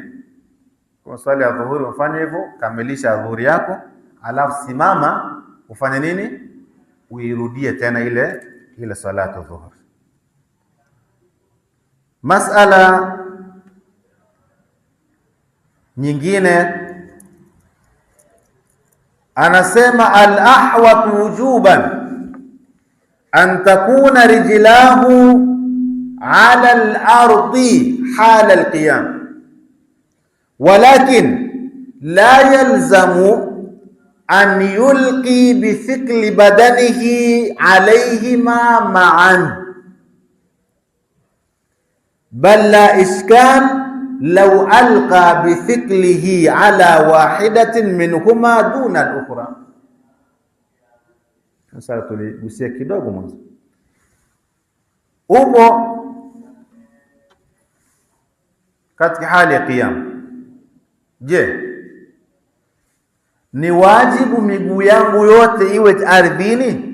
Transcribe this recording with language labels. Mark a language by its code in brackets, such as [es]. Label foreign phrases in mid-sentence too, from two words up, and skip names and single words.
[sw] Kwa swali ya dhuhuri ufanye hivyo, kamilisha dhuhuri yako, halafu simama ufanye nini? Uirudie tena ile salatu dhuhuri. Masala nyingine anasema [ar] الأحوط وجوبا أن تكون رجله على الأرض حال القيام، ولكن لا يلزم أن يلقي بثقل بدنه عليهما معا, بل لا إشكال لو ألقى بثقله على واحدة منهما دون الأخرى. [sw] Sasa tuligusia kidogo mwanzo, upo katika hali ya qiyam. Je, ni wajibu miguu yangu yote iwe ardhini?